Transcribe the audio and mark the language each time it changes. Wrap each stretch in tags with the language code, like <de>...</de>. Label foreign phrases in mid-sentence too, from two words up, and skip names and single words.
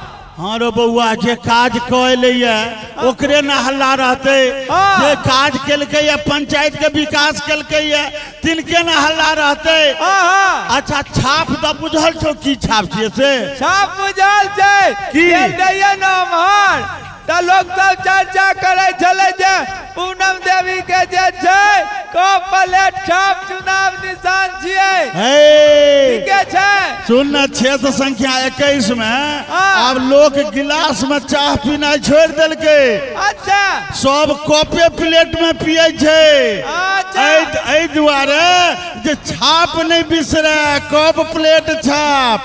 <mai>हाँ रो बउआ जे काज कइले ओकरे न हल्ला रहते जे काज केलके पंचायत के विकास केलके तिनके न हल्ला रहते अच्छा छाप त बुझल छो की छाप छिए से छाप बुझल छे की दैया नमहर त लोग सब चर्चा करे छले जे पूनम देवी के जे छे को प्लेट छाप चुनाव निशान छिए ठीक है सुन न क्षेत्र संख्या 21 में अब लोग गिलास में चाह पीना छोड़ दिल के अच्छा सब कपे प्लेट में पिए छे अच्छा दुआरे जे छाप नहीं बिसरे कप प्लेट छाप</mai>